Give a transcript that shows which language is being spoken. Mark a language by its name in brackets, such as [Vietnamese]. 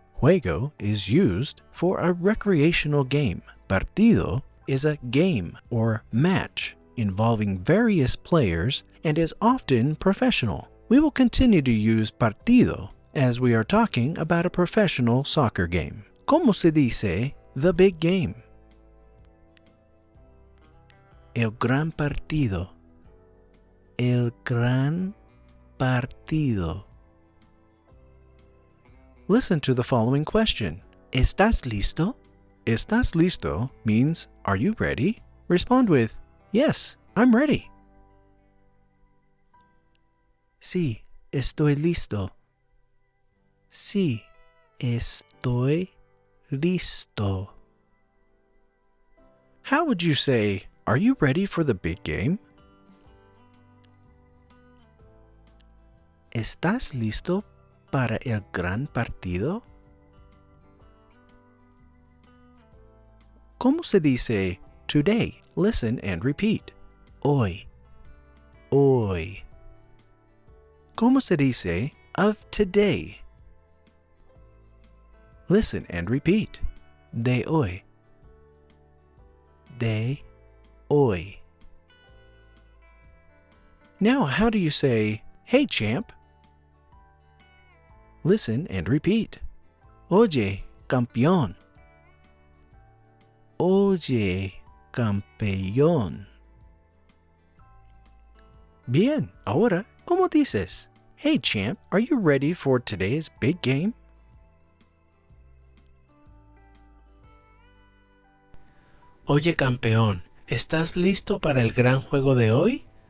[English] Juego is used for a recreational game. Partido is a game or match involving various players and is often professional. We will continue to use partido as we are talking about a professional soccer game. [Spanish] ¿Cómo se dice [English] the big game? [Spanish] El gran partido. El gran partido. [English] Listen to the following question. [Spanish] ¿Estás listo? ¿Estás listo [English] means, are you ready? Respond with, yes, I'm ready. [Spanish] Sí, estoy listo. Sí, estoy listo. [English] How would you say, are you ready for the big game? [Spanish] ¿Estás listo para el gran partido? ¿Cómo se dice [English] today? Listen and repeat. [Spanish] Hoy. Hoy. ¿Cómo se dice [English] of today? Listen and repeat. [Spanish] De hoy. De hoy. [English] Now, how do you say, hey champ? Listen and repeat. [Spanish] Oye, campeón. Oye, campeón. Bien, ahora, ¿cómo dices? [English] Hey champ, are you ready for today's big game? [Spanish] Oye, campeón, ¿estás listo para el gran juego de hoy?